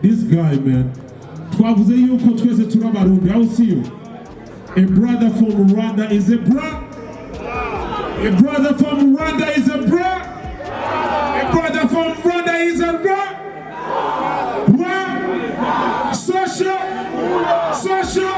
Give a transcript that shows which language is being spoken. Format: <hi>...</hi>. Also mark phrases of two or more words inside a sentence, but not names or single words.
<en>guy, man.</en> <rn>Twavuze yuko twese turabarundi.</rn> <en>I'll see you. A brother from Rwanda is a bra. A brother from Rwanda is a bra. A brother from Rwanda is a bra. Bra. Social. Social.</en>